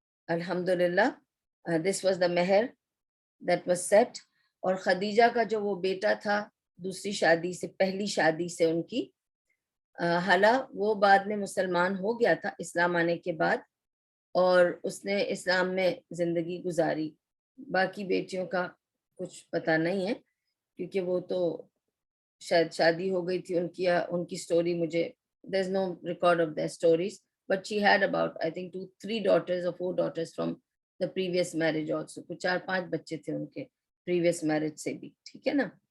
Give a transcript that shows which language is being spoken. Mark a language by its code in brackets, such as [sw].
[en] Alhamdulillah, this was the meher that was set. [ur] اور خدیجہ کا جو وہ بیٹا تھا دوسری شادی سے, پہلی شادی سے ان کی, حالا وہ بعد میں مسلمان ہو گیا تھا اسلام آنے کے بعد, اور اس نے اسلام میں زندگی گزاری. باقی بیٹیوں کا کچھ پتہ نہیں ہے, کیونکہ وہ تو شاید شادی ہو گئی تھی ان کی سٹوری مجھے, [en] there's no record of their stories, but she had about I think 2-3 daughters or 4 daughters from the previous marriage also. [ur] کچھ 4-5 بچے تھے ان کے previous marriage سے بھی. ٹھیک ہے نا.